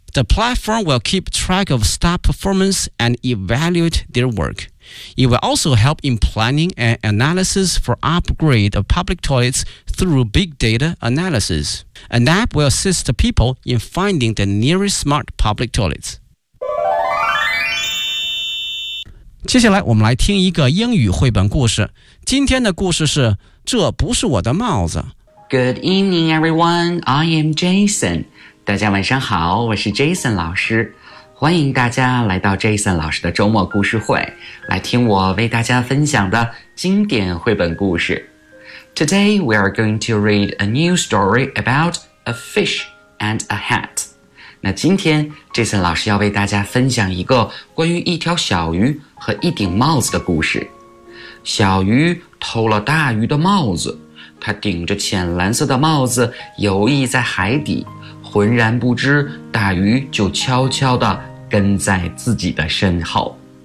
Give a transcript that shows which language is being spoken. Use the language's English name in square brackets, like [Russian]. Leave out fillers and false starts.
[English] The platform will keep track of staff performance and evaluate their work. It will also help in planning and analysis for upgrade of public toilets through big data analysis. An app will assist the people in finding the nearest smart public toilets. [Chinese] 接下来我们来听一个英语绘本故事。今天的故事是这不是我的帽子。 [English] Good evening, everyone. I am Jason. [Chinese] 大家晚上好，我是 Jason 老师。欢迎大家来到 Jason 老师的周末故事会，来听我为大家分享的经典绘本故事。 [English] Today we are going to read a new story about a fish and a hat. [Chinese] 那今天 Jason 老师要为大家分享一个关于一条小鱼和一顶帽子的故事。小鱼偷了大鱼的帽子，它顶着浅蓝色的帽子游弋在海底，浑然不知大鱼就悄悄地跟在自己的身后。